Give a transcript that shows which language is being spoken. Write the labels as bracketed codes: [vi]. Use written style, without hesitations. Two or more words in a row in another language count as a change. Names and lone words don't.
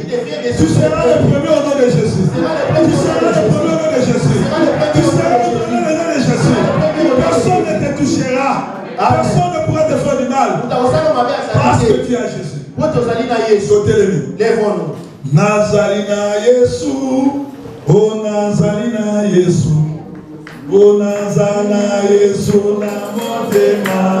[fr] Tu seras le premier au nom de Jésus. Tu seras le premier au nom de Jésus. Tu seras le premier au nom de Jésus. Personne ne te touchera. Personne ne pourra te faire du mal. Parce que tu as Jésus. Lèvons-nous. [ln] Nazarina Yesu. Oh Nazarina Yesu. Oh Nazarina Yesu. Namotema.